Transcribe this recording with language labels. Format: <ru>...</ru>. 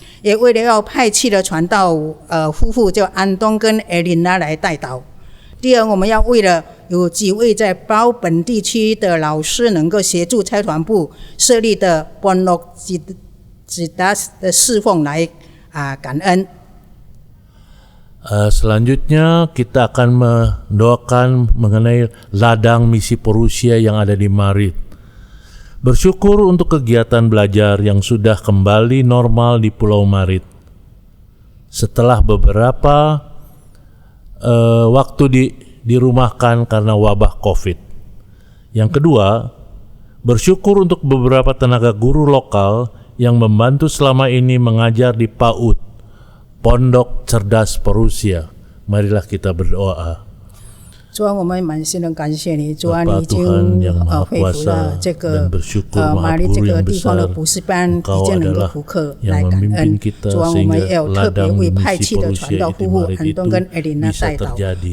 <zh>也为了要派去的传道夫妇叫安东跟艾琳娜来带祷。第二，我们要为了有几位在包本地区的老师能够协助差传部设立的Pondok Cerdas的侍奉来感恩。</zh> <id>Selanjutnya kita akan mendoakan mengenai ladang misi Perusia yang ada di Marit. Bersyukur untuk kegiatan belajar yang sudah kembali normal di Pulau Marit. Setelah beberapa waktu dirumahkan karena wabah COVID. Yang kedua, bersyukur untuk beberapa tenaga guru lokal yang membantu selama ini mengajar di PAUD, Pondok Cerdas Perusia. Marilah kita berdoa.</id> <zh>主啊，我们满心的感谢你，主啊，你已经恢复了这个马里这个地方的补习班，已经能够复课来感恩。主啊，我们也有特别为派去的传道夫妇安东跟艾琳娜带祷。</zh>